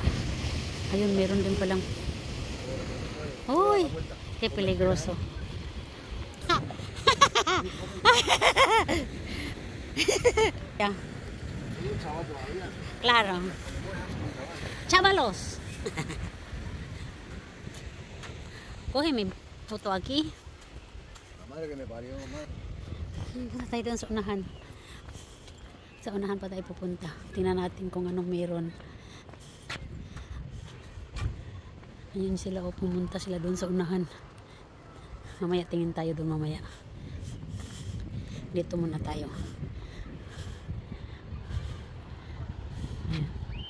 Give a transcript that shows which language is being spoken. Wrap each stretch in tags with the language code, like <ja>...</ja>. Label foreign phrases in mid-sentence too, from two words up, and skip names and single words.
<tl>Ayun, meron din palang. Uy,</tl> <es>que peligroso.</es> <en>Yeah.</en> <es>Claro. Chavalos. Coge mi foto aquí. Madre que me parió, madre.</es> <tl>Punta tayo doon sa unahan. Sa unahan pa tayo pupunta. Tingnan natin kung anong meron. Ayun sila, pumunta sila doon sa unahan. Mamaya tingin tayo doon mamaya. Dito muna tayo. Ayan.</tl>